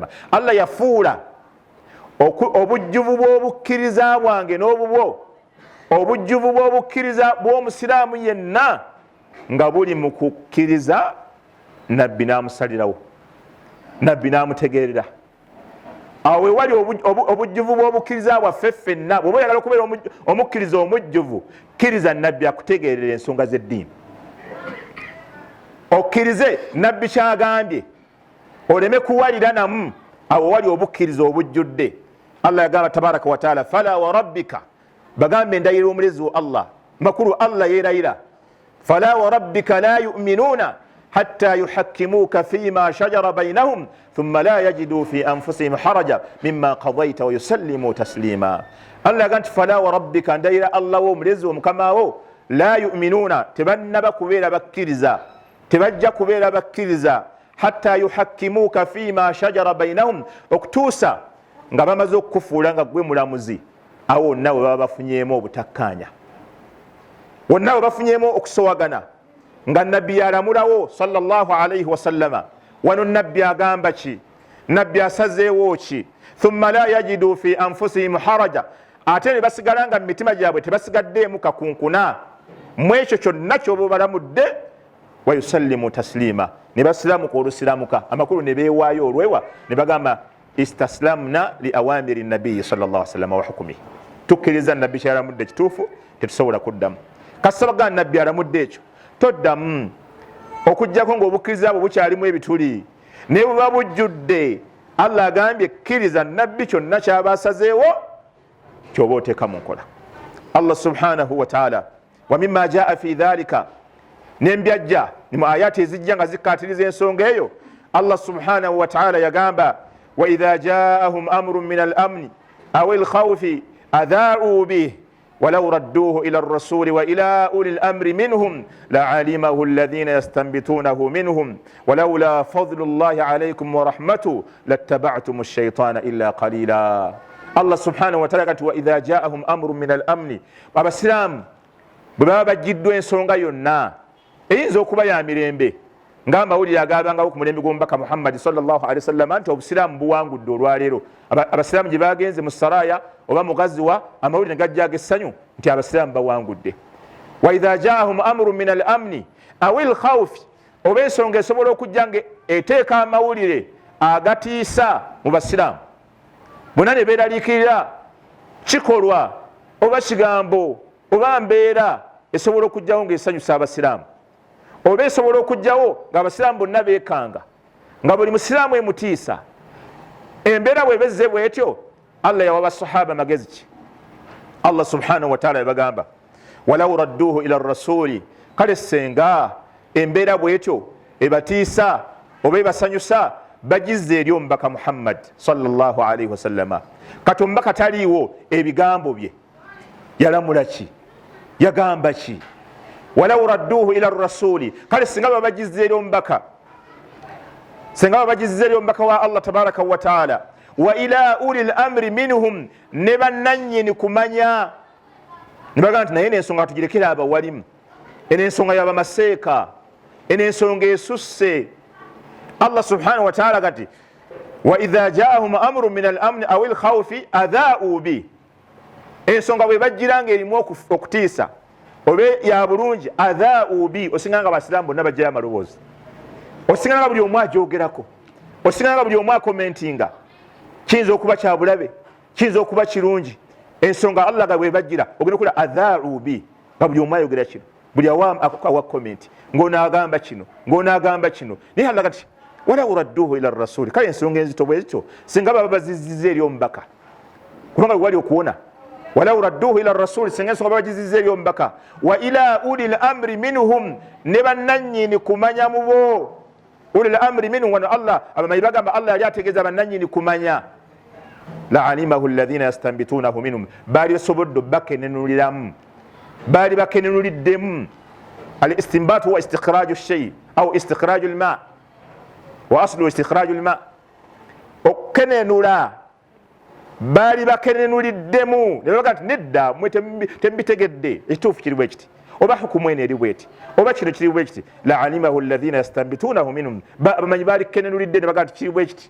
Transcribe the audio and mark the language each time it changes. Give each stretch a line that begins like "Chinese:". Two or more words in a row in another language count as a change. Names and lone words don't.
Ganda: Allah yafuula obujjuvu bw'obukkiriza bwange n'obubwo, obujjuvu bw'obukkiriza bw'omusiraamu yenna nga buli mu kukkiriza nabbi n'amusalirawo, nabbi n'amutegeerera. Awo we wali obujjuvu bw'obukkiriza bwaffe ffenna. Bw'oba oyagala okubeera omukkiriza omujjuvu, kkiriza nabbi akutegeerera ensonga z'eddiini, okkirize nabbi kyagambye, oleme kuwalira namu. Awo wali obukkiriza obujjudde.
Arabic: Allah yagamba تبارك وتعالى فلا وربك,
Ganda: bagambe ndayira omulezi wa Allah, makulu Allah yeerayira,
Arabic: فلا وربك لا يؤمنون حتى يحكموك فيما شجر بينهم ثم لا يجدوا في أنفسهم حرجا مما قضيت ويسلموا تسليما.
Ganda: Allah yagamba nti
Arabic: فلا وربك,
Ganda: ndayira Allah wo omulezi wo mukama wo,
Arabic: لا يؤمنون,
Ganda: tebannaba kubeera bakkiriza, tebajja kubeera bakkiriza,
Arabic: حتى يحكموك فيما شجر بينهم,
Ganda: okutuusa nga bamaze okukufuula nga gwe mulamuzi. Awo wonna we baba bafunyeemu obutakkaanya, wonna we bafunyeemu okusowagana, nga nabbi yalamulawo
Arabic: صلى الله عليه وسلم.
Ganda: Wano nabbi agamba ki? Nabbi asazeewo ki?
Arabic: ثم لا يجدوا في أنفسهم حرجا,
Ganda: ate ne basigala nga mu mitima gyabwe tebasigaddeemu kakunkuna mu ekyo kyonna ky'oba balamudde,
Arabic: ويسلموا تسليما,
Ganda: ne basiramuka olusiramuka, amakulu ne beewaayo olwewa, ne bagamba
Arabic: استسلمنا لأوامر النبي صلى الله عليه وسلم وحكمه,
Ganda: tukkiriza nabbi kyalamudde kituufu, tetusobola kuddamu. Kasaba nabbi alamudde ekyo, toddamu okujjako ng'obukkiriza bwe bukyalimu ebituli ne buba bujjudde. Allah agambye kkiriza nabbi kyonna kyaba asazeewo kyoba oteeka mu nkola.
Arabic: الله سبحانه وتعالى ومما جاء في ذلك,
Ganda: nembyajja ni mu ayati ezijja nga zikkaatiriza ensonga eyo.
Arabic: الله سبحانه وتعالى yagamba, وإذا جاءهم أمر من الأمن أو الخوف أذاعوا به ولو ردوه إلى الرسول وإلى أولي الأمر منهم لعلمه الذين يستنبطونه منهم ولولا فضل الله عليكم ورحمته لاتبعتم الشيطان إلا قليلا. الله سبحانه وتعالى kati وإذا جاءهم أمر من الأمن,
Ganda: abasiramu bwe baba bajjiddwa ensonga yonna eyinza okuba ya mirembe, ng'amawulire agabangawo ku mulembe gw'omubaka Muhammad
Arabic: صلى الله عليه وسلم
Ganda: nti obusiraamu buwangudde olwaleero. Abasiraamu gye bagenze mu saraya oba mu gaziwa, amawulire ne gajja ag'essanyu nti abasiraamu bawangudde.
Arabic: وإذا جاءهم أمر من الأمن أو الخوف,
Ganda: oba ensonga esobola okujja nga eteeka amawulire agatiisa mu basiraamu, bonna ne beeraliikirira kikolwa oba kigambo oba mbeera esobola okujjawo ng'esanyusa abasiraamu, oba esobola okujjawo ng'abasiraamu bonna beekanga, nga buli musiraamu emutiisa. Embeera bwebezze bwetyo, Allah yawa basahaba magezi ki?
Arabic: الله سبحانه وتعالى yabagamba, ولو ردوه إلى الرسول,
Ganda: kale senga embeera bwetyo ebatiisa oba basanyusa bagizze eri omubaka Muhammad
Arabic: صلى الله عليه وسلم.
Ganda: Kati omubaka taliiwo, ebigambo bye yalamula ki, yagamba ki?
Arabic: ولو ردوه إلى الرسول,
Ganda: kale singa babagizze eri omubaka, singa babagizze eri omubaka wa Allah
Arabic: تبارك وتعالى, وإلى أولي الأمر منهم,
Ganda: ne bannannyini kumanya, ne bagamba nti naye n'ensonga tugirekera abawalimu, eno ensonga y'abamaseeka, eno ensonga esusse.
Arabic: الله سبحانه وتعالى gati وإذا جاءهم أمر من الأمن أو الخوف أذاعوا به,
Ganda: ensonga bwe bajjiranga erimu okutiisa obe ya bulungi,
Arabic: أذاعوا به,
Ganda: osinganga abasiraamu bonna bajjayo amaloboozi, osinganga buli omu ajogerako, osinganga buli omu akomentinga, kiyinza okuba kya bulabe, kiyinza okuba kirungi. Ensonga Allah ga bwe bajjira ogenda okula
Arabic: أذاعوا به,
Ganda: nga buli omu ayogera kino, buli awa comment, ng'onaagamba kino, ng'onaagamba kino. Naye Allah gati
Arabic: ولو ردوه إلى الرسول,
Ganda: kale ensonga enzito bwe zityo singa baba bazizizza eri omubaka, kubanga wali okuwona.
Arabic: ولو ردوه إلى الرسول,
Ganda: singa ensonga baba bazizizza eri omubaka,
Arabic: وإلى أولي الأمر منهم,
Ganda: ne bannannyini kumanya mu bo.
Arabic: أولي الأمر منهم,
Ganda: wano Allah abamanyi bagamba Allah yali ategeeza bannannyini kumanya.
Arabic: لعلمه الذين يستنبطونه منهم,
Ganda: baali basobodde bakenenuliramu, baali bakenenuliddemu.
Arabic: الاستنباط هو استخراج شيء أو استخراج الماء وأصل استخراج الماء, wa aslu istikhraju al-ma,
Ganda: okenenula baali bakenenuliddemu. Ne baga nti nedda mwe tembitegedde ekituufu kiri bwe kiti, oba hukumu eno eri bweti, oba kino kiri bwe kiti.
Arabic: لعلمه الذين يستنبطونه منهم,
Ganda: bamanyi baali kenenulidde ne baga nti kiri bwe kiti.